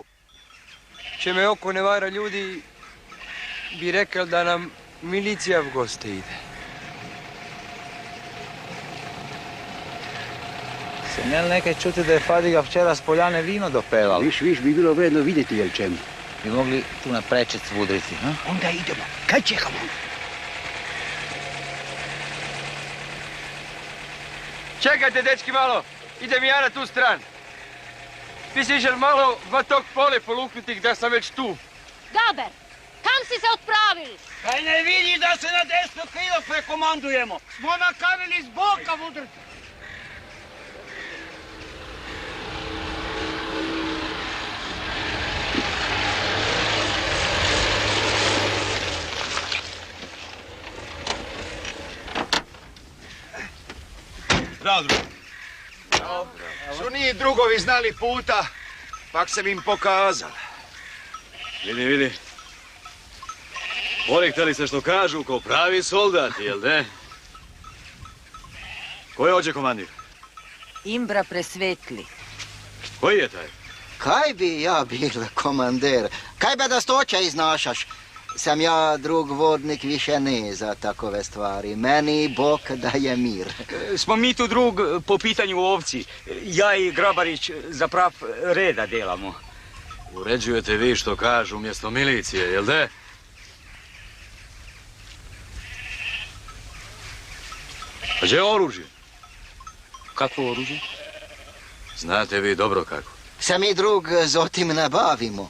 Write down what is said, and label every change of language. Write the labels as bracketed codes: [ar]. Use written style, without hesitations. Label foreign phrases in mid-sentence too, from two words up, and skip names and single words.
[hr] Če me oko ne vara ljudi, bi rekel da nam milicija v goste ide. Sem imel nekaj čuti, da je Fadiga včeraj s poljane vino dopeval. Viš, bi bilo vredno videti, jel čem. Bi mogli tu naprečec vudriti, ha? Onda idemo. Kaj čekamo? Čekajte, dečki, malo. Idem ja na tu stran. Ti si išel malo v tog pole poluknutih, da sam već tu. Gaber, kam si se odpravil? Kaj ne vidi da se na desno krilo prekomandujemo? Smo nakanili z boka udrti. Zdravo, drugo. Su nije drugovi znali puta, pak sam im pokazal. Vidi. Porihtali se što kažu ko pravi soldati, jel ne? Ko je ođe komandir? Imbra Presvetli. Koji je taj? Kaj bi ja bil komander? Kaj be da stoća iznašaš? Sam ja drug vodnik više ne za takove stvari. Meni Bog daje mir. Smo mi tu drug po pitanju ovci. Ja i Grabarić za prav reda delamo. Uređujete vi što kažu umjesto milicije, jel de? A gdje je oružje? Kakvo oružje? Znate vi dobro kako. Se mi drug z otim ne bavimo.